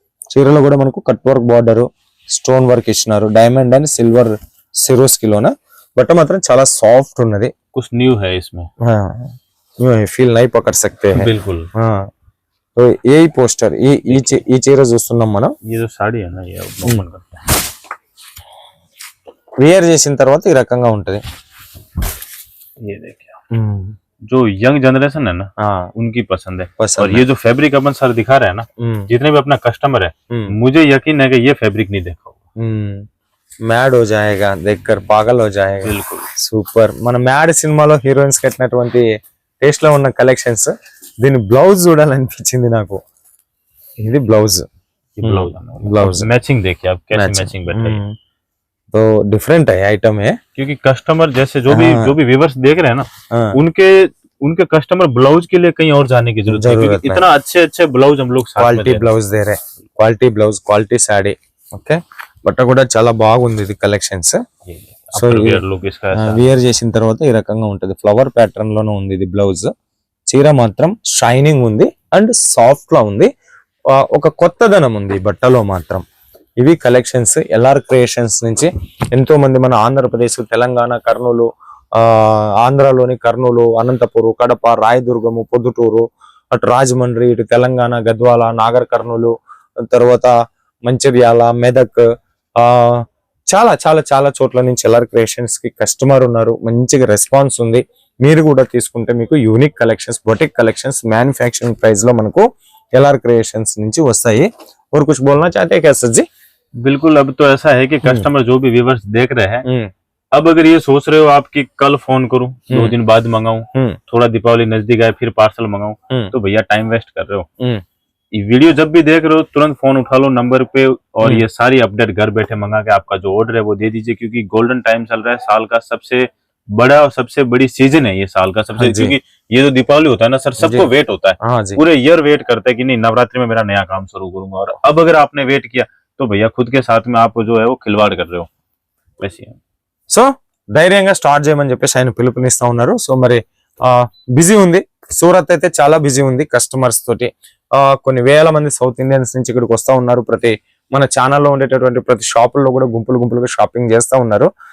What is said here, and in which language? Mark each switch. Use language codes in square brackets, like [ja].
[te] చీరలో కూడా మనకు cut work border stone work ఇచ్చినారు, డైమండ్ అండ్ సిల్వర్ సిరోస్కిలోన. బట్ట మాత్రం చాలా సాఫ్ట్ ఉన్నది. [hi] कुछ न्यू है इसमें, ఫీల్ నై పకడ్ సక్తే హై. बिल्कुल. [te] तो ఏ పోస్టర్ ఈ చీర చూస్తున్నాం మనం. [hi] ये जो साड़ी है ना, ये ओपन करते हैं, [te] వేర్ చేసిన తర్వాత ఈ రకంగా ఉంటది. [hi] ये देखिए जो यंग जनरेशन है ना, उनकी पसंद है. और ये जो फैब्रिक अपन सर दिखा रहे हैं ना, जितने भी अपना कस्टमर है, मुझे यकीन है कि ये फैब्रिक नहीं देखा होगा. మ్యాడ్ हो जाएगा देखकर पागल हो जाएगा. बिल्कुल [te] సూపర్. మన మ్యాడ్ సినిమాలో హీరోయిన్స్ కట్టినటువంటి టేస్ట్ లో ఉన్న కలెక్షన్స్. దీని బ్లౌజ్ చూడాలనిపించింది నాకు. ఇది బ్లౌజ్, [hi] ब्लाउज मैचिंग देखिए आप कैसे मैचिंग बैठ रही है. तो डिफरेंट है आइटम है, क्योंकि कस्टमर जैसे जो भी व्यूअर्स देख रहे हैं ना, उनके कस्टमर ब्लाउज के लिए कहीं और जाने की जरूरत है, क्योंकि इतना अच्छे ब्लाउज हम लोग [te] quality blouse [hi] they ray, [te] quality blouse, quality saree. Okay, బట్ట కూడా చాలా బాగుంది ఇది కలెక్షన్స్. సో వియర్ చేసిన తర్వాత ఈ రకంగా ఉంటది, ఫ్లవర్ ప్యాటర్న్ లోనే ఉంది ఇది బ్లౌజ్. చీర మాత్రం షైనింగ్ ఉంది అండ్ సాఫ్ట్ లా ఉంది, ఒక కొత్తదనం ఉంది ఈ బట్టలో మాత్రం. ఇవి కలెక్షన్స్ ఎల్ఆర్ క్రియేషన్స్ నుంచి. ఎంతో మంది మన ఆంధ్రప్రదేశ్, తెలంగాణ, కర్నూలు, ఆంధ్రాలోని కర్నూలు, అనంతపురం, కడప, రాయదుర్గము, పొద్దుటూరు, అటు రాజమండ్రి, ఇటు తెలంగాణ, గద్వాల, నాగర్ కర్నూలు, తర్వాత మంచిర్యాల, మెదక్, చాలా చాలా చాలా చోట్ల నుంచి ఎల్ఆర్ క్రియేషన్స్ కి కస్టమర్ ఉన్నారు. మంచిగా రెస్పాన్స్ ఉంది. మీరు కూడా తీసుకుంటే మీకు unique collections, boutique collections manufacturing price లో మనకు ఎల్ఆర్ క్రియేషన్స్ నుంచి వస్తాయి. [hi] और कुछ बोलना चाहते हैं क्या सर जी? बिल्कुल. अब तो ऐसा है कि कस्टमर जो भी व्यूअर्स देख रहे हैं, अब अगर ये सोच रहे हो आप कि कल फोन करूं, 2 दिन बाद मंगाऊं, थोड़ा दीपावली नजदीक आए फिर पार्सल मंगाऊं, तो भैया टाइम वेस्ट कर रहे हो. ये वीडियो जब भी देख रहे हो तुरंत फोन उठा लो नंबर पे, और ये सारी अपडेट घर बैठे मंगा के आपका जो ऑर्डर है वो दे दीजिए, क्योंकि गोल्डन टाइम चल रहा है. साल का सबसे बड़ा और सबसे बड़ी सीजन है ये साल का सबसे, क्योंकि ये जो दीपावली होता है ना सर, सबको वेट होता है. पूरे ईयर वेट करते हैं कि नहीं नवरात्रि में मेरा नया काम शुरू करूंगा. और अब अगर आपने वेट किया तो भैया खुद के साथ में आप जो है वो खिलवाड़ कर रहे हो. वैसे [te] సో ధైర్యంగా స్టార్ట్ చేయమని చెప్పేసి ఆయన పిలుపునిస్తా ఉన్నారు. సో మరి బిజీ ఉంది సూరత్ అయితే, చాలా బిజీ ఉంది కస్టమర్స్ తోటి. కొన్ని వేల మంది సౌత్ ఇండియన్స్ నుంచి ఇక్కడికి వస్తా ఉన్నారు. ప్రతి మన ఛానల్లో ఉండేటటువంటి ప్రతి షాపుల్లో కూడా గుంపులుగా షాపింగ్ చేస్తా ఉన్నారు.